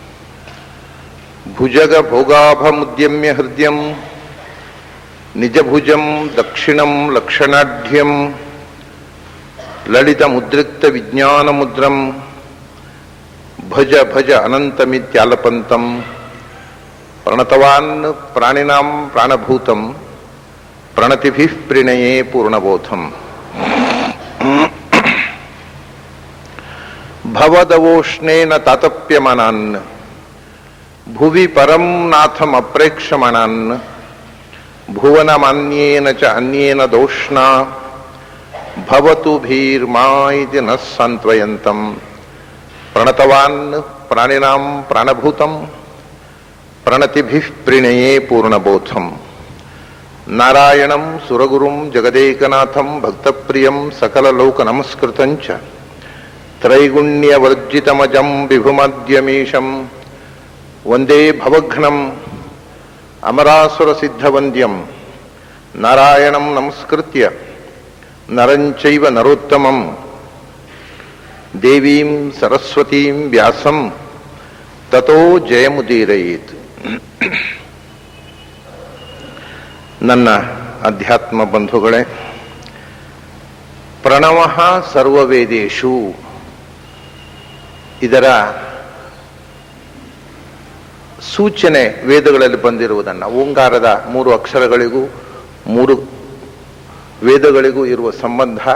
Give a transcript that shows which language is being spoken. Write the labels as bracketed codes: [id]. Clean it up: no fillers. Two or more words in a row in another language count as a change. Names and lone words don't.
[sa] ಭುಜಗ ಭೋಗಾಭಮುದ್ಯಮ್ಯ ಹೃದಯಂ ನಿಜಭುಜಂ ದಕ್ಷಿಣಂ ಲಕ್ಷಣಾಢ್ಯಂ ಲಲಿತಮುದ್ರಿಕ್ತ ವಿಜ್ಞಾನಮುದ್ರಂ ಭಜ ಭಜ ಅನಂತಮಿತ್ಯಾಲಪಂತಂ ಪ್ರಣತವಾನ್ ಪ್ರಾಣಿನಾಂ ಪ್ರಾಣಭೂತಂ ಪ್ರಣತಿಭಿಃ ಪ್ರಣಯೇ ಪೂರ್ಣಬೋಧಂ ಭವದವೋಷ್ಣೇನ ತಾತಪ್ಯಮಾನಾನ್ ಭುವಿ ಪರಂ ನಾಥಂ ಅಪ್ರೇಕ್ಷಮಾಣಾನ್ ಭುವನಮಾನ್ಯೇನ ಚ ಅನ್ಯೇನ ದೋಷ್ಣಾ ಭವತು ಭೀರ್ಮಾ ಇತಿ ನ ಸಾಂತ್ವಯಂತಂ ಪ್ರಣತವಾನ್ ಪ್ರಾಣಿನಾಂ ಪ್ರಾಣಭೂತಂ ಪ್ರಣತಿಭಿಃ ಪ್ರಣಯೇ ಪೂರ್ಣಬೋಧಂ ನಾರಾಯಣಂ ಸುರಗುರುಂ ಜಗದೇಕನಾಥಂ ಭಕ್ತಪ್ರಿಯಂ ಸಕಲಲೋಕ ನಮಸ್ಕೃತಂಚ ತ್ರೈಗುಣ್ಯವರ್ಜಿತಮಜಂ ವಿಭುಮದ್ಯಮೀಶಂ ವಂದೇ ಭವಘ್ನಂ ಅಮರಾಸುರಸಿದ್ಧವಂದ್ಯಂ ನಾರಾಯಣಂ ನಮಸ್ಕೃತ್ಯ ನರಂಚೈವ ನರೋತ್ತಮಂ ದೇವೀಂ ಸರಸ್ವತೀಂ ವ್ಯಾಸಂ ತತೋ ಜಯಮುದೀರಯೇತ್. [kn] ನನ್ನ ಅಧ್ಯಾತ್ಮ ಬಂಧುಗಳೇ, [sa] ಪ್ರಣವಃ ಸರ್ವವೇದೇಷು [kn] ಇದರ ಸೂಚನೆ ವೇದಗಳಲ್ಲಿ ಬಂದಿರುವುದನ್ನು, ಓಂಕಾರದ 3 ಅಕ್ಷರಗಳಿಗೂ 3 ವೇದಗಳಿಗೂ ಇರುವ ಸಂಬಂಧ,